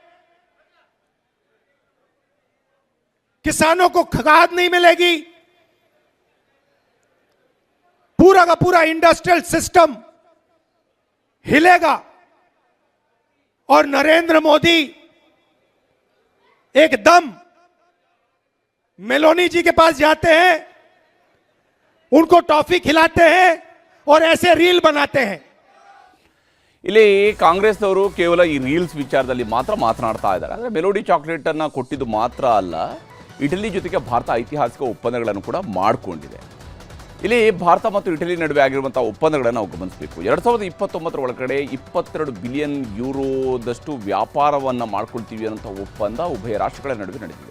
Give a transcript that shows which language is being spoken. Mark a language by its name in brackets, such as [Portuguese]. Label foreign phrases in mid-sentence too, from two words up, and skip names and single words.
[Hindi] किसानों को खाद नहीं मिलेगी, पूरा का पूरा [English] industrial system [Hindi] हिलेगा और नरेंद्र मोदी एकदम मेलोनी जी के पास जाते हैं, उनको टॉफी खिलाते हैं और ऐसे रील बनाते हैं। [Kannada] ಇಲ್ಲಿ ಕಾಂಗ್ರೆಸ್ನವರು ಕೇವಲ ಈ ರೀಲ್ಸ್ ವಿಚಾರದಲ್ಲಿ ಮಾತ್ರ ಮಾತನಾಡ್ತಾ ಇದ್ದಾರೆ. ಅಂದರೆ ಮೆಲೋಡಿ ಚಾಕ್ಲೇಟ್ ಅನ್ನು ಕೊಟ್ಟಿದ್ದು ಮಾತ್ರ ಅಲ್ಲ, ಇಟಲಿ ಜೊತೆಗೆ ಭಾರತ ಐತಿಹಾಸಿಕ ಒಪ್ಪಂದಗಳನ್ನು ಕೂಡ ಮಾಡಿಕೊಂಡಿದೆ. ಇಲ್ಲಿ ಭಾರತ ಮತ್ತು ಇಟಲಿ ನಡುವೆ ಆಗಿರುವಂಥ ಒಪ್ಪಂದಗಳನ್ನು ನಾವು ಗಮನಿಸಬೇಕು. 2029 ಒಳಗಡೆ 22 ಬಿಲಿಯನ್ ಯೂರೋದಷ್ಟು ವ್ಯಾಪಾರವನ್ನು ಮಾಡ್ಕೊಳ್ತೀವಿ ಅನ್ನೋಂಥ ಒಪ್ಪಂದ ಉಭಯ ರಾಷ್ಟ್ರಗಳ ನಡುವೆ ನಡೆದಿದೆ.